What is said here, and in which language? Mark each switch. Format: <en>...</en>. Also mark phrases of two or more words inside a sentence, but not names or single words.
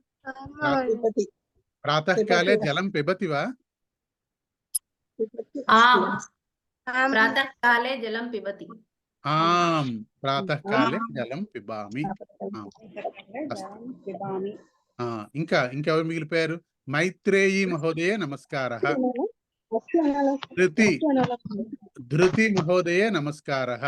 <sa>ప్రాతःకాలే జలం పిబతి వా? आम्, प्रातःकाले जलं पिबति। ఆం, ప్రాతःకాలే జలం పిబామి.</sa> <te>ఇంకా ఇంకెవరు మిగిలిపోయారు?</te> <sa>మైత్రేయీ మహోదయే, నమస్కారः. ధృతి మహోదయే, నమస్కారः.</sa>